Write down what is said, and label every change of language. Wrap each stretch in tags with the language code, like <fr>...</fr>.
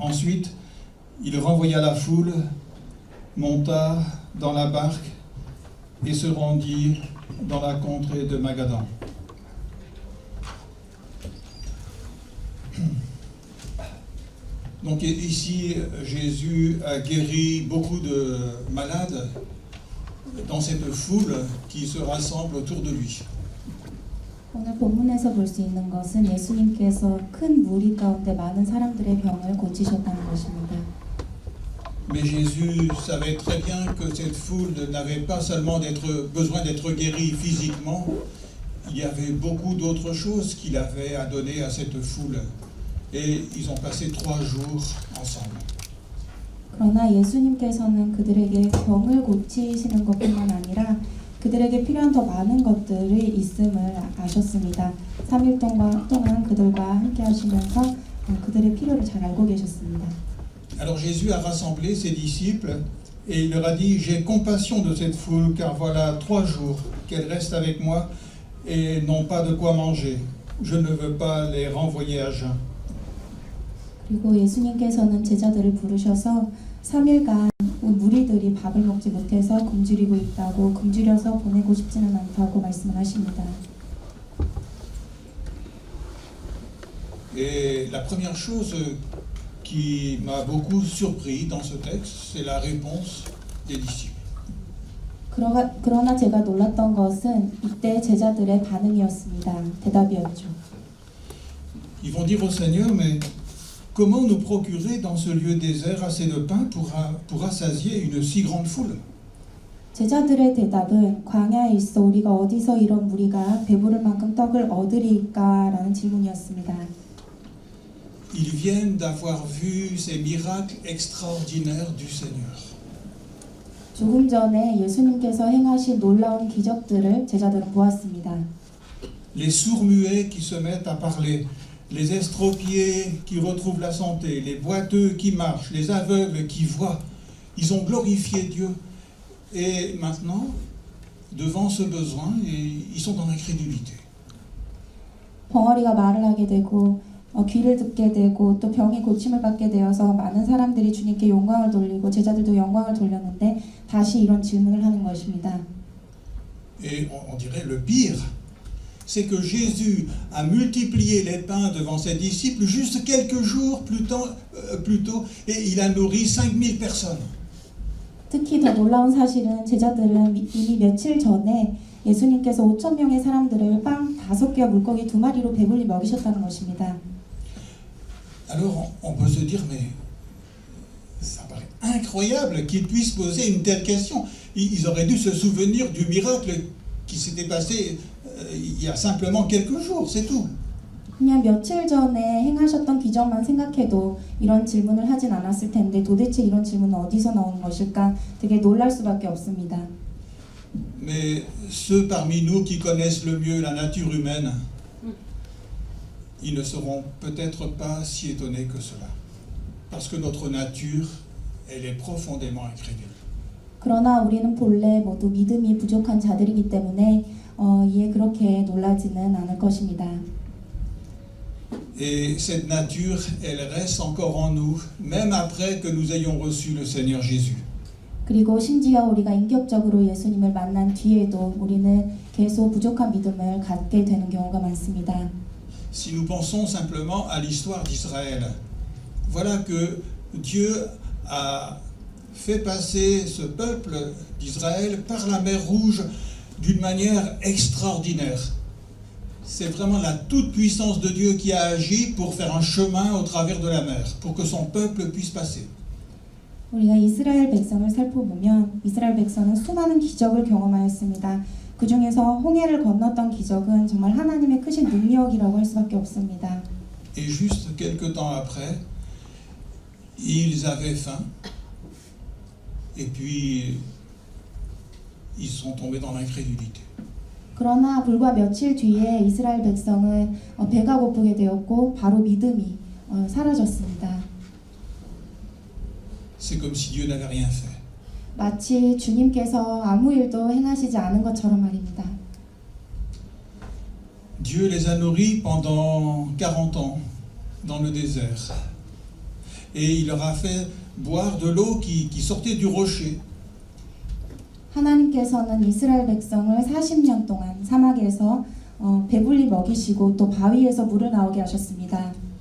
<fr>Ensuite, il renvoya la foule, monta dans la barque et se rendit dans la contrée de Magadan. Donc ici, Jésus a guéri beaucoup de malades dans cette foule qui se rassemble autour de lui.</fr> <ko>오늘 본문에서 볼 수 있는 것은 예수님께서 큰 무리 가운데 많은 사람들의 병을 고치셨다는 것입니다.</ko> <fr>Mais Jésus savait très bien que cette foule n'avait pas seulement besoin d'être guérie physiquement, il y avait beaucoup d'autres choses qu'il avait à donner à cette foule. Et ils ont passé 3 jours ensemble.</fr> <ko>그러나 예수님께서는 그들에게 병을 고치시는 것뿐만 아니라 그들에게 필요한 더 많은 것들이 있음을 아셨습니다. 3일 동안 그들과 함께 하시면서 그들의 필요를 잘 알고 계셨습니다.</ko> <fr>Alors Jésus a rassemblé ses disciples Et il leur a dit, j'ai compassion de cette foule, car voilà 3 jours qu'elle reste avec moi et n'ont pas de quoi manger. Je ne veux pas les renvoyer à jeun.</fr> <ko>그리고 예수님께서는 제자들을 부르셔서 3일간 무리들이 밥을 먹지 못해서 굶주리고 있다고, 굶주려서 보내고 싶지는 않다고 말씀을 하십니다.</ko> <fr>Et la première chose qui m'a beaucoup surpris dans ce texte, c'est la réponse des disciples.</fr> <ko>그러나 제가 놀랐던 것은 이때 제자들의 반응이었습니다. 대답이었죠.</ko> <fr>Ils vont dire au Seigneur, mais comment nous procurer dans ce lieu désert assez de pain pour rassasier une si grande foule?</fr> <ko>제자들의 대답은 광야에 있어 우리가 어디서 이런 무리가 배부를 만큼 떡을 얻으리까라는 질문이었습니다.</ko> <fr>Ils viennent d'avoir vu ces miracles extraordinaires du Seigneur.</fr> <ko>조금 전에 예수님께서 행하신 놀라운 기적들을 제자들은 보았습니다.</ko> <fr>Les sourds-muets qui se mettent à parler, les estropiés qui retrouvent la santé, les boiteux qui marchent, les aveugles qui voient. Ils ont glorifié Dieu. Et maintenant, devant ce besoin, ils sont dans l'incrédulité.</fr> <ko>벙어리가 말을 하게 되고 귀를 듣게 되고 또 병이 고침을 받게 되어서 많은 사람들이 주님께 영광을 돌리고 제자들도 영광을 돌렸는데 다시 이런 질문을 하는 것입니다.</ko> <fr>Et on dirait le pire, c'est que Jésus a multiplié les pains devant ses disciples juste quelques jours plus tôt et il a nourri 5000 personnes.</fr> <ko>특히 더 놀라운 사실은 제자들은 이미 며칠 전에 예수님께서 5,000명의 사람들을 빵 5개와 물고기 2마리로 배불리 먹이셨다는 것입니다.</ko> <fr>Alors on peut se dire, mais ça paraît incroyable qu'ils puissent poser une telle question. Ils auraient dû se souvenir du miracle qui s'était passé il y a simplement quelques jours, c'est tout.</fr> <ko>그냥 며칠 전에 행하셨던 기적만 생각해도 이런 질문을 하진 않았을 텐데 도대체 이런 질문은 어디서 나오는 것일까? 되게 놀랄 수밖에 없습니다.</ko> <fr>Mais ceux parmi nous qui connaissent le mieux la nature humaine, ils ne seront peut-être pas si étonnés que cela. Parce que notre nature, elle est profondément incrédule.</fr> <ko>그러나 우리는 본래 모두 믿음이 부족한 자들이기 때문에 이에 그렇게 놀라지는 않을 것입니다.</ko> <fr>Et cette nature, elle reste encore en nous, même après que nous ayons reçu le Seigneur Jésus.</fr> <ko>그리고 심지어 우리가 인격적으로 예수님을 만난 뒤에도 우리는 계속 부족한 믿음을 갖게 되는 경우가 많습니다.</ko> <fr>Si nous pensons simplement à l'histoire d'Israël, voilà que Dieu a fait passer ce peuple d'Israël par la mer Rouge d'une manière extraordinaire. C'est vraiment la toute-puissance de Dieu qui a agi pour faire un chemin au travers de la mer, pour que son peuple puisse passer.</fr> <ko>우리가 이스라엘 백성을 살펴보면 이스라엘 백성은 수많은 기적을 경험하였습니다. 그 중에서 홍해를 건넜던 기적은 정말 하나님의 크신 능력이라고 할 수밖에 없습니다.</ko> <fr>Et juste quelque temps après, ils avaient faim, et puis ils sont tombés dans l'incrédulité.</fr> <ko>그러나 불과 며칠 뒤에 이스라엘 백성은 배가 고프게 되었고 바로 믿음이 사라졌습니다.</ko> <fr>C'est comme si Dieu n'avait rien fait.</fr> <ko>마치 주님께서 아무 일도 행하시지 않은 것처럼 말입니다.</ko> <fr>Dieu les a nourris pendant 40 ans dans le désert. Et il leur a fait boire de l'eau qui sortait du rocher.</fr> <ko>하나님께서는 이스라엘 백성을 40년 동안 사막에서 배불리 먹이시고 또 바위에서 물을 나오게 하셨습니다.</ko>